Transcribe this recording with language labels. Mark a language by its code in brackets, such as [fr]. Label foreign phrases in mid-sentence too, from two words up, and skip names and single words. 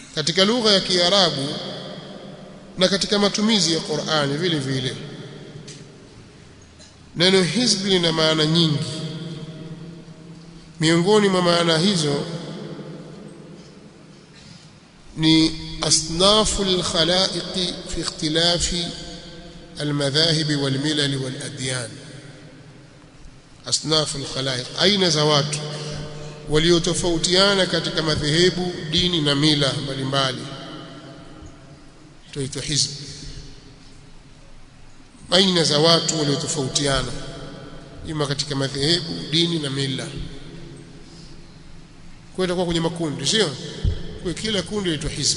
[sw] katika lugha ya Kiarabu na katika matumizi ya Qur'ani vile vile. Neno hizbi lina maana nyingi. Miongoni mwa maana hizo ni [ar] أصناف الخلائق في اختلاف المذاهب والملل والأديان. أصناف الخلائق, [sw] aina za watu waliotofautiana katika madhehebu, dini na mila mbalimbali, tuitwa hizb. Aina za watu waliotofautiana ima katika madhehebu, dini na mila, kwa kwenye makundi, sio kwa kila kundi linaitwa hizb.